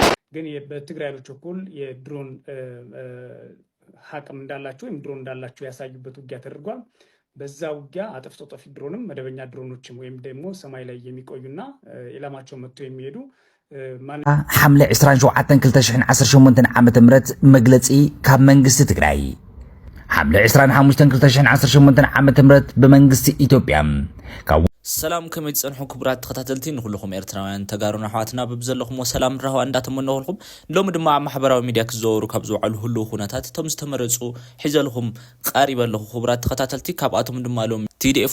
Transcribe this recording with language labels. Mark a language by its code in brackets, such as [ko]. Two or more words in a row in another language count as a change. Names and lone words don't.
[am] ግን በትግራይ ኃይሎች በኩል የድሮን ሀቅም እንዳላቸው ወይም ድሮን እንዳላቸው ያሳዩበት ውጊያ ተደርጓል። በዛ ውጊያ አጥፍቶ ጠፊ ድሮንም መደበኛ ድሮኖችም ወይም ደግሞ ሰማይ ላይ የሚቆዩና ኢላማቸው መጥቶ የሚሄዱ [ti] ሐምሌ 27 2018 ዓመተ ምህረት መግለጺ ካብ መንግስቲ ትግራይ ሐምሌ 25 2018 ዓመተ ምህረት ብመንግስቲ ኢትዮጵያ ሰላም ከመይ ጸንሑ ክቡራት ተኸታተልቲ ንኹልኩም ኤርትራውያን ተጋሩና ኣሕዋትና ብብዘለኹም ሰላም ረሃዋ እንዳተመነኹልኩም ሎሚ ድማ ማሕበራዊ ሚድያ ክዘወሩ ካብ ዝውዕሉ ሁሉ ኩነታት እቶም ዝተመረጹ ሒዘልኩም ቀሪበለኹ ክቡራት ተኸታተልቲ ካብኣቶም ድማ ሎሚ TDF